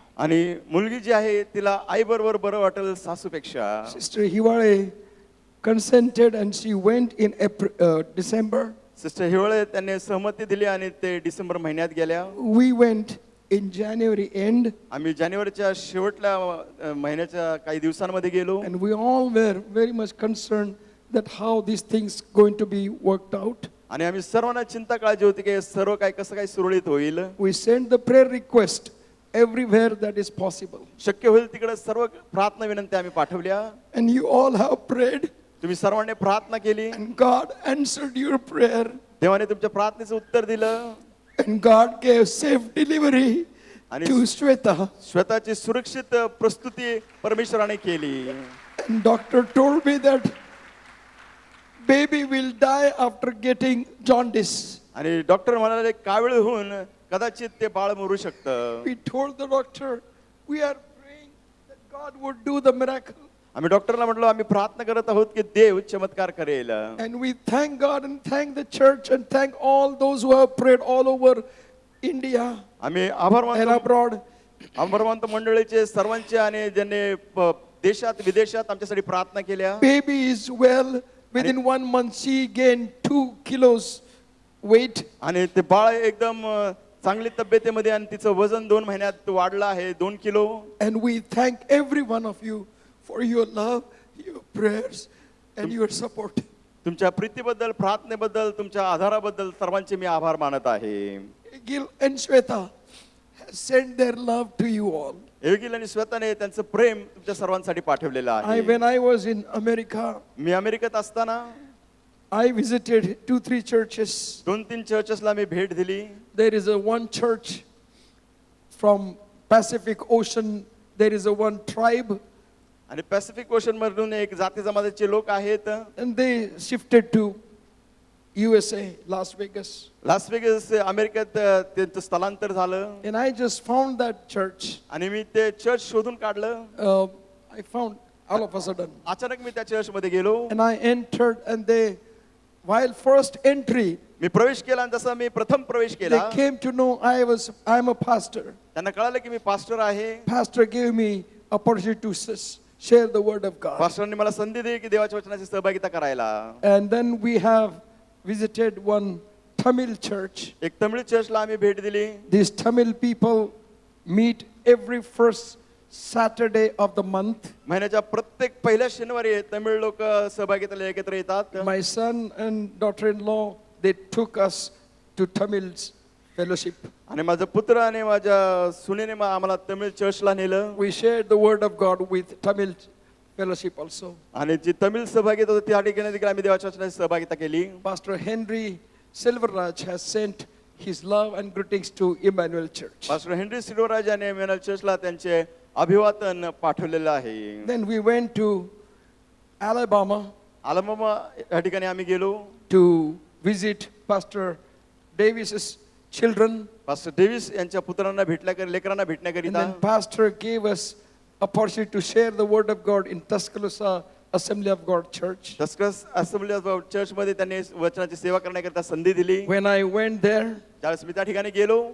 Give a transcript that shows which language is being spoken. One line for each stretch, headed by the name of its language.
Marathi: आणि मुलगी जी आहे तिला आई बरोबर बरं वाटेल सासूपेक्षा.
English: Sister Hiwale consented and she went in December.
Marathi: Sister Hiwale त्यांनी सहमती दिली आणि ते डिसेंबर महिन्यात गेल्या.
English: We went in January end
Marathi: आम्ही जानेवारीच्या शेवटल्या महिन्याच्या काही दिवसांमध्ये गेलो.
English: and we all were very much concerned that how these things going to be worked out.
Marathi: आणि आम्ही सर्वांना चिंता काळजी होती की सर्व काय कसं काय सुरळीत होईल.
English: We sent the prayer request everywhere that is possible.
Marathi: शक्य होईल तिकडे सर्व प्रार्थना विनंती आम्ही पाठवल्या.
English: And you all have prayed
Marathi: तुम्ही सर्वांनी प्रार्थना केली.
English: and God answered your prayer
Marathi: देवाने तुमच्या प्रार्थनेचं उत्तर दिलं.
English: and God gave safe delivery
Marathi: आणि
English: to Shweta.
Marathi: स्वतःची सुरक्षित प्रस्तुती परमेश्वराने केली.
English: And doctor told me that baby will die after getting jaundice.
Marathi: आणि डॉक्टर म्हणाले कावीळ होऊन कदाचित ते बाळ मरू शकतं.
English: We told the doctor we are praying that God would do the miracle.
Marathi: आम्ही डॉक्टरला म्हटलो आम्ही प्रार्थना करत आहोत की देव चमत्कार करेल.
English: And we thank God and thank the church and thank all those who have prayed all over India
Marathi: आम्ही आभार
English: and
Marathi: मानतो
English: abroad.
Marathi: आभार मानतो मंडळीचे सर्वांचे आणि ज्यांनी देशात विदेशात आमच्यासाठी प्रार्थना केल्या.
English: Baby is well. Within 1 month she gained 2 kilos weight.
Marathi: आणि ते बाळ एकदम चांगली तब्येतीमध्ये आणि तिचं वजन 2 महिन्यात वाढलं आहे 2 kilo.
English: And we thank every one of you for your love, your prayers and your support.
Marathi: तुमच्या प्रीतीबद्दल, प्रार्थनेबद्दल, तुमच्या आधाराबद्दल सर्वांचे मी आभार मानत आहे.
English: Gil and Shweta has sent their love to you all.
Marathi: Agile आणि स्वतःने त्यांचं प्रेम तुमच्या सर्वांसाठी पाठवलेलं आहे.
English: When I was in America,
Marathi: मी अमेरिकेत असताना
English: I visited 2-3 churches.
Marathi: 2-3 चर्चेसला मी भेट दिली.
English: There is one church from Pacific Ocean. There is one tribe
Marathi: आणि पॅसिफिक ओशन मधून एक जाती जमातीचे लोक आहेत.
English: and they shifted to USA, Las Vegas.
Marathi: Las Vegas अमेरिकेत त्यांचं स्थलांतर झालं
English: And I just found that church.
Marathi: आणि मी ते चर्च शोधून काढलं.
English: I found all of a sudden.
Marathi: अचानक मी त्या चर्च मध्ये गेलो.
English: And I entered, and they, while first entry,
Marathi: मी प्रवेश केला आणि जसा मी प्रथम प्रवेश
English: they
Marathi: केला
English: came to know I'm a pastor.
Marathi: त्यांना कळालं की मी पास्टर आहे.
English: Pastor gave me opportunity to share the word of God.
Marathi: पास्टरने मला संधी दिली की देवाच्या वचनाची सहभागिता करायला.
English: And then we have visited one Tamil church.
Marathi: एक तमिळ चर्चला आम्ही भेट दिली.
English: These Tamil people meet every first Saturday of the month.
Marathi: महिन्याच्या प्रत्येक पहिल्या शनिवारी तमिळ लोक सहभागिताला एकत्र येतात.
English: My son and daughter-in-law, they took us to Tamil's fellowship.
Marathi: आणि माझा पुत्र आणि माझ्या सुनेने आम्हाला तमिळ चर्चला नेलं.
English: We shared the word of God with Tamil fellowship also.
Marathi: आणि जी तमिळ सहभागिता होती त्या ठिकाणी देखील आम्ही देवाच्या वचनाची सहभागिता केली.
English: Pastor Henry Silverraj has sent his love and greetings to Emmanuel Church.
Marathi: Pastor Henry Silvaraj यांनी इमॅन्युअल चर्चला त्यांचे अभिवादन पाठवलेलं आहे.
English: Then we went to Alabama
Marathi: आलमामा या ठिकाणी आम्ही गेलो.
English: to visit Pastor Davis's children.
Marathi: Pastor Davis यांच्या पुत्रांना लेकरांना
English: And
Marathi: भेटण्याकरिता.
English: then Pastor gave us opportunity to share the word of God in Tuscaloosa Assembly of God Church.
Marathi: तस्कस assembly of church मध्ये त्यांनी वचनाची सेवा करण्याकरिता संधी दिली.
English: When I went there,
Marathi: त्यावेळेस मी त्या ठिकाणी गेलो.